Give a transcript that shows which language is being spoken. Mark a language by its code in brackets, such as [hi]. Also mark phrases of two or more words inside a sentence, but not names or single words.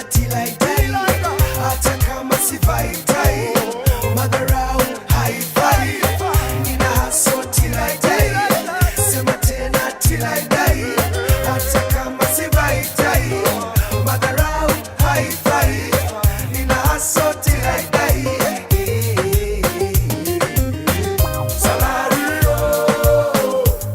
[en] till I die, [sw] hata kama sivai tai, madharau haifai, nina hustle [en] till I die, [sw] sema tena [en] till I die, [sw] hata kama sivai tai, madharau haifai, nina hustle [en] till I die.